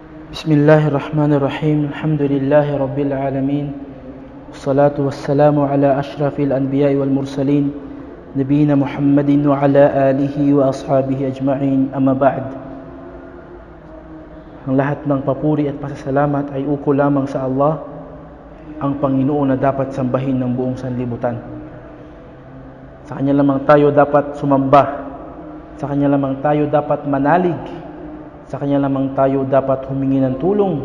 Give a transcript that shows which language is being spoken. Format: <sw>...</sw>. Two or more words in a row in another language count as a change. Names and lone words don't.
<ar>بسم الله الرحمن الرحيم. الحمد لله رب العالمين. والصلاة والسلام على أشرف الأنبياء والمرسلين، نبينا محمد وعلى آله وأصحابه أجمعين. أما بعد.</ar> <tl>Ang lahat ng papuri at pasasalamat ay uko lamang sa Allah, ang Panginoon na dapat sambahin ng buong sanlibutan. Sa Kanya lamang tayo dapat sumamba. Sa Kanya lamang tayo dapat manalig. Sa Kanya lamang tayo dapat humingi ng tulong.</tl>